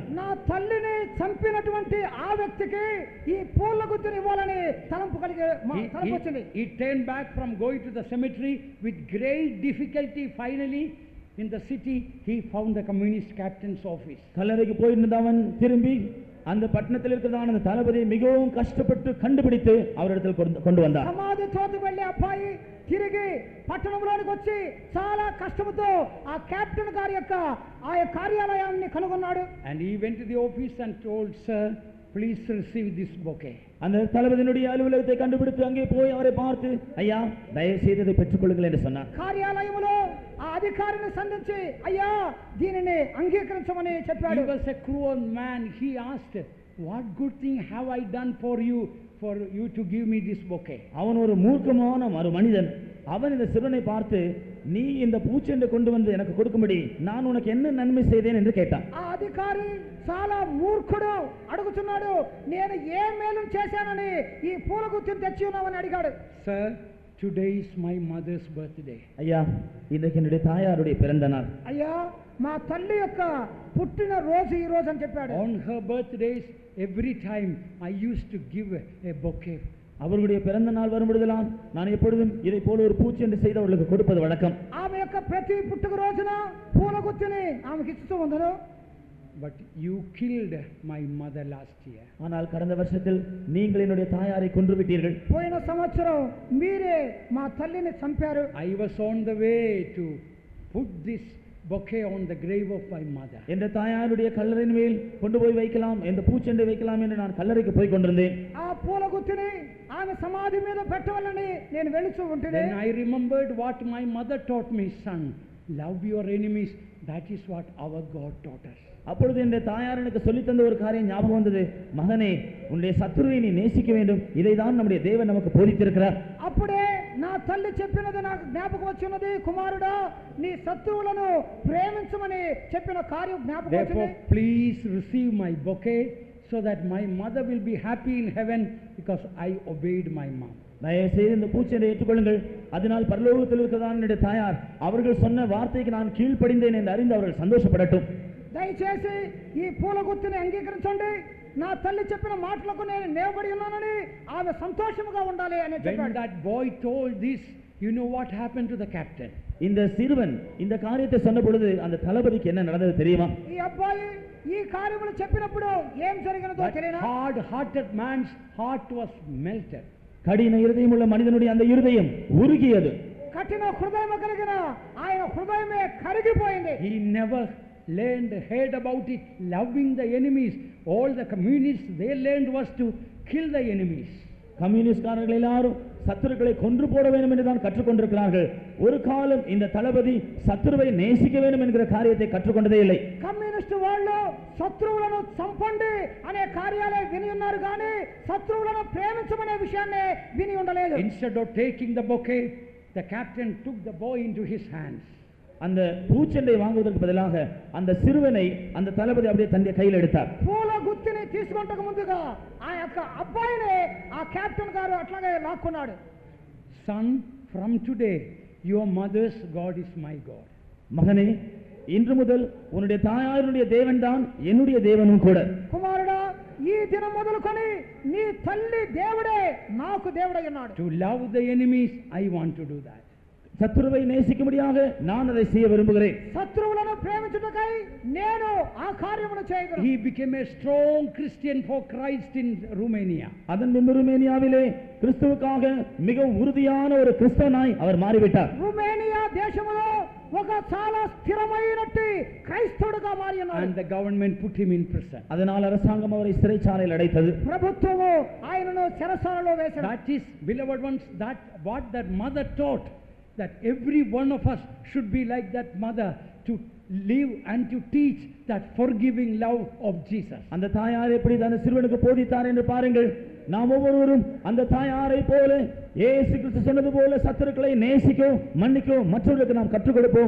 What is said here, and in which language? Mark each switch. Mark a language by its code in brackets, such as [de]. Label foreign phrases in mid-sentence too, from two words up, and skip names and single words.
[te] నా తల్లిని చంపినటువంటి ఆ వ్యక్తికి ఈ పూల గుత్తుని ఇవ్వాలని తలంపు వచ్చింది. [en] He turned back from going to the cemetery with great difficulty. Finally, in the city, he found the communist captain's office. [ta] கல்லறைக்கு போயிருந்தவன் திரும்பி அந்த பட்டணத்தில் இருக்கிறதான அந்த தளபதியை மிகவும் கஷ்டப்பட்டு கண்டுபிடித்து அவரிடத்தில் கொண்டு வந்தார். [te] సమాధి తోటకు వెళ్ళే అబ్బాయి తిరిగి పట్టణంలోనికి వచ్చి చాలా కష్టంతో ఆ కెప్టెన్ గారి యొక్క ఆ కార్యాలయాన్ని కనుగొన్నాడు. [en] And he went to the office and told, sir, please receive this bouquet. [ta] அந்த தளபதியினுடைய அலுவலகத்தை கண்டுபிடித்து அங்கே போய் அவரை பார்த்து, ஐயா, தயவு செய்து இதை பெற்றுக்கொள்ளுங்கள் என்று சொன்னார். [te] కార్యాలయంలో ఆ అధికారిని సంధించి, అయ్యా, దీనిని అంగీకరించమని చెప్పాడు. [en] He was a cruel man. He asked, what good thing have I done for you to give me this bouquet? [ta] அவன் ஒரு மூர்க்கமான ஒரு மனிதன். அவன் இந்த சிறுவனை பார்த்து, நீ இந்த பூச்செண்டை கொண்டு வந்து எனக்கு கொடுக்கும்படி நான் உனக்கு என்ன நன்மை செய்தேன் என்று கேட்டான். [te] ఆ అధికారి చాలా మూర్ఖుడు, అడుగుతున్నాడు, నేను ఏ మేలు చేశానని ఈ పూల గుత్తిని తెచ్చి ఉన్నావని అడిగాడు. [en] Sir, today is my mother's birthday. [ta] ஐயா, இன்றைக்கு என்னுடைய தாயாருடைய பிறந்த நாள். [te] అయ్యా, మా తల్లి యొక్క పుట్టిన రోజు ఈ రోజు అని చెప్పాడు. [en] On her birthdays, every time I used to give a bouquet. [ta] அவர்களுடைய பிறந்த நாள் வரும்பொழுதெல்லாம் நான் எப்பொழுதும் இதை போல ஒரு பூச்செண்டு செய்து அவர்களுக்கு கொடுப்பது வழக்கம். [te] ఆమె యొక్క ప్రతి పుట్టుక రోజున పూల గుత్తిని ఆమెకి ఇస్తూ ఉందను. [en] But you killed my mother last year. [ta] ஆனால் கடந்த வருஷத்தில் நீங்கள் என்னுடைய தாயாரை கொன்று விட்டீர்கள். [te] పోయిన సంవత్సరం మీరే మా తల్లిని చంపారు. [en] I was on the way to put this bouquet on the grave of my mother. [ta] என்ற தாயாருடைய கல்லறையின் மேல் கொண்டு போய் வைக்கலாம், இந்த பூச்செண்டை வைக்கலாம் என்று நான் கல்லறைக்கு போய் கொண்டிருந்தேன். [te] ఆ పూల గుత్తిని ఆమె సమాధి మీద పెట్టవాలని నేను వెళుతూ ఉంటే [en] Then I remembered what my mother taught me, son, love your enemies. That is what our God taught us. [ta] அப்பொழுது என்ற தாயார் எனக்கு சொல்லி தந்த ஒரு காரியம் ஞாபகம் வந்தது. மகனே, உன்னுடைய சத்துருவை நீ நேசிக்க வேண்டும், இதைதான் நம்முடைய தேவன் நமக்கு போதித்திருக்கிறார். [te] అప్పుడే నా తల్లి చెప్పినది నాకు జ్ఞాపకం వచ్చినది, కుమారుడా, నీ శత్రువులను ప్రేమించమని చెప్పిన కార్యం జ్ఞాపకం [en] Therefore, [te] వచ్చింది. [en] please receive my bouquet so that my mother will be happy in heaven because I obeyed my mom. [ta] தயவு செய்து இந்த பூச்செண்டை ஏற்றுக்கொள்ளுங்கள், அதனால் பரலோகத்தில் இருக்கிறதான் என்னுடைய தாயார் அவர்கள் சொன்ன வார்த்தைக்கு நான் கீழ்ப்படிந்தேன் என்று அறிந்து அவர்கள் சந்தோஷப்படட்டும். [te] దయచేసి ఈ పూల గుత్తిని అంగీకరించండి, నా తల్లి చెప్పిన మాటలకు నేను నిలబడి ఉన్నానని ఆమె సంతోషముగా ఉండాలి అని [en] When [te] చెప్పాడు. [en] that boy told this, you know what happened to the captain? [ta] இந்த சிறுவன் இந்த காரியத்தை சொன்ன பொழுது அந்த தளபதிக்கு என்ன நடந்தது தெரியுமா? [te] ఈ అబ్బాయి ఈ కార్యములు చెప్పినప్పుడు ఏం జరిగినదో తెలియనా? [en] Hard-hearted man's heart was melted. [ta] கடின இருதயமுள்ள மனிதனுடைய அந்த இருதயம் உருகியது. [te] కఠిన హృదయం కలిగిన ఆయన హృదయమే కరిగిపోయింది. [en] He never heard about it, loving the enemies. All the communists, they learned was to kill the enemies. [ta] கம்யூனிஸ்ட்காரர்கள் எல்லாரும் சத்துருக்களை கொன்று போட வேண்டும் என்று தான் கற்றுக்கொண்டிருக்கிறார்கள். ஒரு காலம் இந்த தளபதி சத்துருவை நேசிக்க வேண்டும் என்கிற காரியத்தை கற்றுக்கொண்டதே இல்லை. [te] కమ్యూనిస్ట్ వాళ్ళు శత్రువులను చంపండి అనే కార్యాలే విని ఉన్నారు కానీ శత్రువులను ప్రేమించమనే విషయాన్ని విని ఉండలేదు. [en] Instead of taking the bouquet, the captain took the boy into his hands. [ta] அந்த பூச்செண்டை வாங்குவதற்கு பதிலாக அந்த சிறுவனை அந்த தளபதி அப்படியே தன்னுடைய கையில் எடுத்தார். [te] పూల గుత్తిని తీసుకొంటకు ముందుగా ఆ యొక్క అబ్బాయిని ఆ కెప్టెన్ గారు అట్లాగే లాక్కున్నాడు. [en] Son, from today your mother's God is my God. [ta] மகனே, இன்று முதல் உன்னுடைய தாயாருடைய தேவன் தான் என்னுடைய தேவனும் கூட. [te] కుమారుడా, ఈ దినం మొదలుకొని నీ తల్లి దేవుడే నాకు దేవుడై ఉన్నాడు. [en] To love the enemies, I want to do that. [ta] சத்துருவை நேசிக்கும்படியாக நான் அதை செய்ய விரும்புகிறேன். [te] శత్రువులను ప్రేమించుటకై నేను ఆ కార్యమును చేయగలను. [en] He became a strong Christian for Christ in Romania. [ta] அதன் பின்பு ருமேனியாவிலே கிறிஸ்துவுக்காக மிகவும் உறுதியான ஒரு கிறிஸ்தவனாய் அவர் மாறிவிட்டார். [te] రుమేనియా దేశములో ఒక చాలా స్థిరమైనట్టి క్రైస్తవుడుగా మారి ఉన్నాడు. [en] And the government put him in prison. [ta] அதனால் அரசாங்கம் அவரை சிறைச்சாலையில் அடைத்தது. [te] ప్రభుత్వము ఆయనను చెరసాలలో వేశాడు. [en] That is, beloved ones, that what that mother taught, that every one of us should be like that mother, to live and to teach that forgiving love of Jesus. [ta] அந்த தாயார் எப்படி அந்த சிறுவனுக்கு போதித்தார் என்று பாருங்கள். நாம் ஒவ்வொருவரும் அந்த தாயாரை போல இயேசு கிறிஸ்து சொன்னது போல சத்துருக்களை நேசிக்கவும் மன்னிக்கவும் மற்றவர்களுக்கு நாம் கற்றுக் கொடுப்போம்.